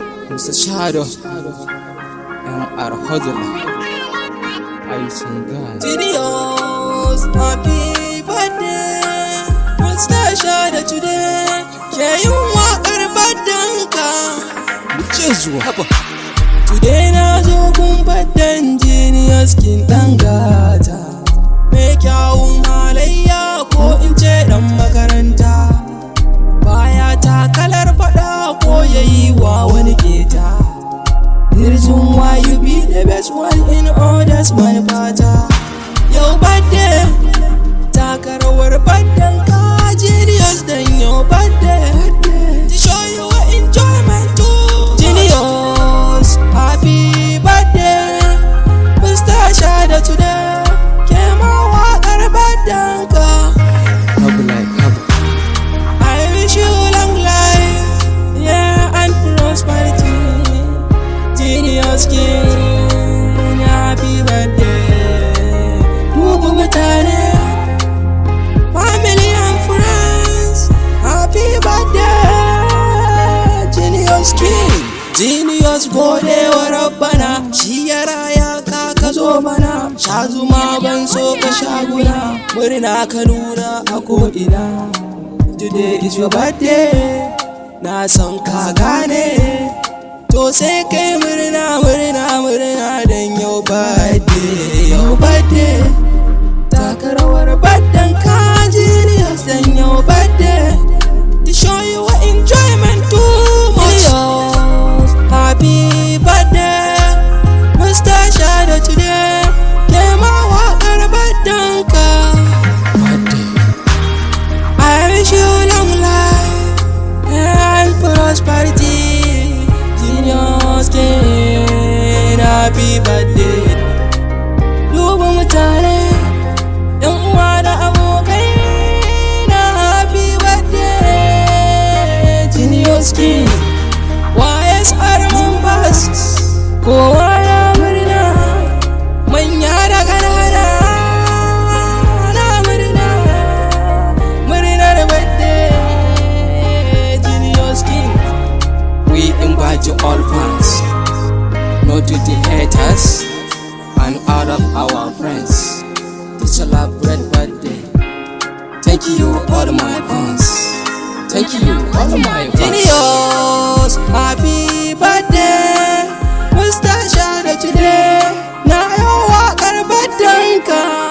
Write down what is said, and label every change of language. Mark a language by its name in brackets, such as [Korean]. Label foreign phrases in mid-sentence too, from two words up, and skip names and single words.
[English] Mister Shadow, M R Hudler, Aikin God. Studios, happy birthday. Mister Shadow today, [Hausa] ke yin waƙar birthday ka. Mu ce zuwa. Today na zo gun birthday Genius King ɗan gata. Mai kyawun halayya ko in ce ɗan makaranta. Baya takalar faɗa ko ya yi wa wani keta. [English] The reason why you be the best one in others, my fata. [Hausa] Yau birthday, taka rawar birthday ka, Genius dan yau birthday. [English] To show you enjoyment too. Genius, happy birthday. Mister Shada today, [Hausa] ke ma waƙar birthday ka. Habu like habu. [English] I wish you long life, yeah, and prosperity. Genius King, happy birthday. [Hausa] Mugu mutane, [English] family and friends, happy birthday. [Hausa] Genius King, Genius gode wa Rabbana, shi ya raya ka ka zo mana. Sha zuma ban so ka sha guna, murna ka nuna a ko'ina. [English] Today is your birthday, [Hausa] na san ka gane. To sai kai murna, murna, murna dan yau birthday, yau birthday. Taka rawar birthday ka, Genius dan yau birthday. [English] To show you enjoyment too much. Genius, happy birthday. Mister Shadow today, [Hausa] ke ma waƙar birthday ka. [English] Birthday. I wish you long life and prosperity. Genius King, happy birthday. [Hausa] Dubu mutane, yan uwa da abokai na [English] happy birthday. Genius King, Y S R members, [Hausa] kowa ya murna, manya da ƙanana na murna, murnar birthday. [English] Genius King, we invite you all fans, not to the haters and all of our friends, to celebrate birthday. Thank you all my fans. Thank you all my fans. Genius, happy birthday. Mister Shada today, [Hausa] na yau waƙar birthday ka.